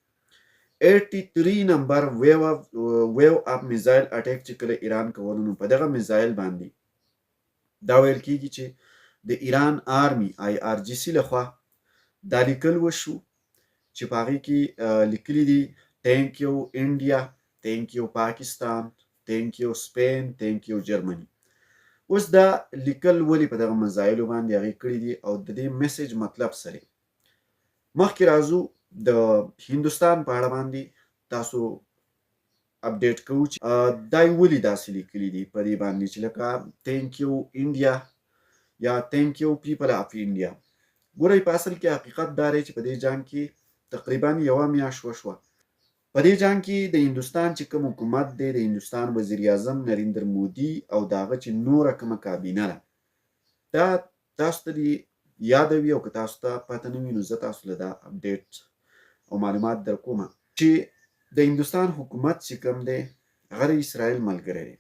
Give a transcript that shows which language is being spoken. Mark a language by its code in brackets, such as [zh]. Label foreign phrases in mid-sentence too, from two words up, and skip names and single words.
[ps] 83 نمبر [en] wave of missile attack [ps] چې کله ایران کولو نو په دغه میزایل باندې دا ویل کیږي چې د ایران آرمی IRGC لخوا دا لیکل وشو چې په هغې کې لیکلي دي [en] تhank you [ps] انډیا، [en] thank you [ps] پاکستان، [en] thank you [ps] سپین، [en] thank you [ps] جرمني. اوس دا لیکل ولې په دغه میزایلو باندې هغې کړي دي او د دې میسج مطلب سره مخکې راځو د هندوستان په اړه باندې تاسو اپډیټ کوو چې دا ولې داسې لیکلي دي په دې باندې چې لکه [en] thank you [ps] انډیا یا [en] thank you people of India. [ps] ګورئ په اصل کې حقیقت دا دی چې په دې جنګ کې تقریبا یوه میاشت وشوه. په دې جنګ کې د هندوستان چې کوم حکومت دی، د هندوستان وزیر اعظم نریندر مودي او د هغه چې نوره کومه کابینه ده، دا تاسو ته یادوي او که تاسو ته پته نه وي نو زه تاسو له دا اپډیټ او معلومات در کوم چې د هندوستان حکومت چې کوم دی هغه د اسرائیل ملګری دی.